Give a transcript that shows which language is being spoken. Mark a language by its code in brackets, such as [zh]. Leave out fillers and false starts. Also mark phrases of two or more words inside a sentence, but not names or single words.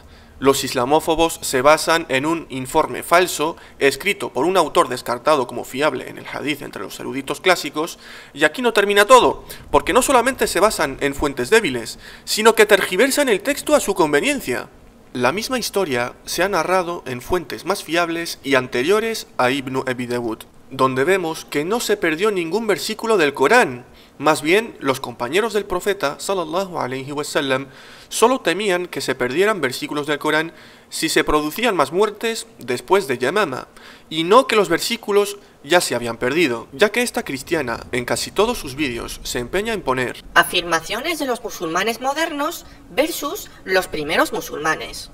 [es] Los islamófobos se basan en un informe falso, escrito por un autor descartado como fiable en el hadith entre los eruditos clásicos, y aquí no termina todo, porque no solamente se basan en fuentes débiles, sino que tergiversan el texto a su conveniencia. La misma historia se ha narrado en fuentes más fiables y anteriores a Ibn Abi Dawud, donde vemos que no se perdió ningún versículo del Corán. Más bien, los compañeros del profeta, [ar] صلى الله عليه وسلم, [es] solo temían que se perdieran versículos del Corán si se producían más muertes después de Yamama, y no que los versículos ya se habían perdido, ya que esta cristiana, en casi todos sus vídeos, se empeña en poner afirmaciones de los musulmanes modernos versus los primeros musulmanes.